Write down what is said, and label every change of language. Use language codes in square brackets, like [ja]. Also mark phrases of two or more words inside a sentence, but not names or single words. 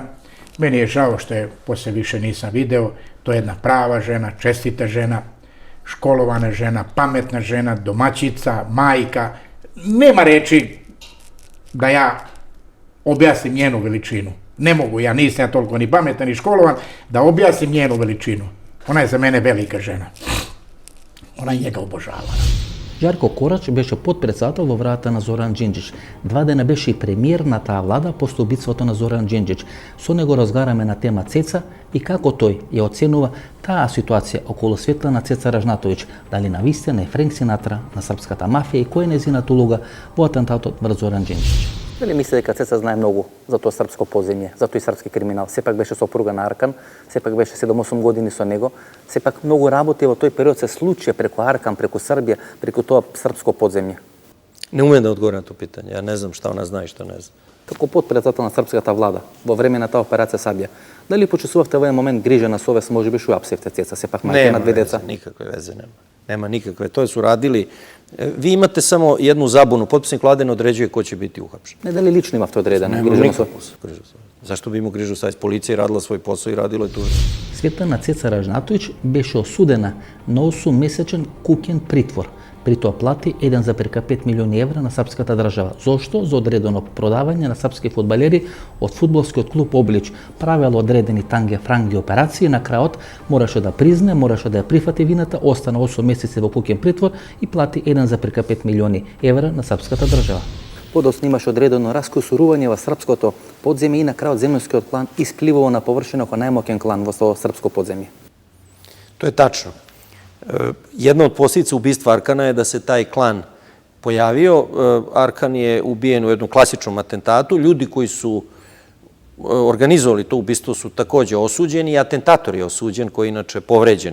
[sr] Meni je žao što je posle više nisam video. To je jedna prava žena, čestita žena, školovana žena, pametna žena, domaćica, majka. Nema reči da ja objasnim njenu veličinu. Ne mogu, ja nisam ja toliko ni pametan ni školovan da objasnim njenu veličinu. Ona je za mene velika žena. Ona je njega obožavala. [mk] Žarko Korać беше подпредседател во врата на Зоран Џинџич. 2 дена беше и премиер на таа влада после убиството на Зоран Џинџич. Со него разговараме на тема Цеца и како тој ја оценува таа ситуација околу Светлана Цеца Ражнатовиќ, дали навистина е Френк Синатра на српската мафија и која е нејзината улога во атентатот врз Зоран Џинџич. Дали мисли дека Цеца знае многу за тоа српско подземје, за тој српски криминал? Сепак беше сопруга на Аркан, сепак беше 7-8 години со него, сепак многу работи во тој период се случија преку Аркан, преку Србија, преку тоа српско подземје. [sr] Ne umem da odgovorim na to pitanje. Ja ne znam šta ona zna i šta ne zna. [mk] Како подпредседател на српската влада во време на таа операција Сабија, дали почувствувавте во еден момент грижа на совест, можеби што апсевте Цеца, сепак мајка на 2 деца? [sr] Nikakve veze nema. Nema nikakve. To su radili. Vi imate samo jednu zabunu. Potpisnik vlade ne određuje ko će biti uhapšen. [mk] Не дали лично имавте одредена [sr] Nema [mk] грижа на [sr] nikakvu [mk] совест? [sr] grižu savjesti. Zašto bi imao grižu savjesti? Policija je radila svoj posao i radilo je tužno. [mk] Светлана Цеца Ражнатовиќ беше осудена на 8-месечен куќен притвор. При тоа плати 1,5 милиони евра на српската држава. Зошто? За одредено продавање на српски фудбалери од фудбалскиот клуб Облич. Правело одредени танге-франги операции, на крајот мораше да призне, мораше да ја прифати вината, остана 8 месеци во куќен притвор и плати 1,5 милиони евра на српската држава. Подоцна имаше одредено раскусурување во српското подземје и на крајот земјскиот клан испливува на површина како најмоќен клан во тоа српско подземје. [sr] To je tačno. Jedna od posljedica ubistva Arkana je da se taj klan pojavio. Arkan je ubijen u jednom klasičnom atentatu. Ljudi koji su organizovali to ubistvo su takođe osuđeni i atentator je osuđen koji je inače povređen.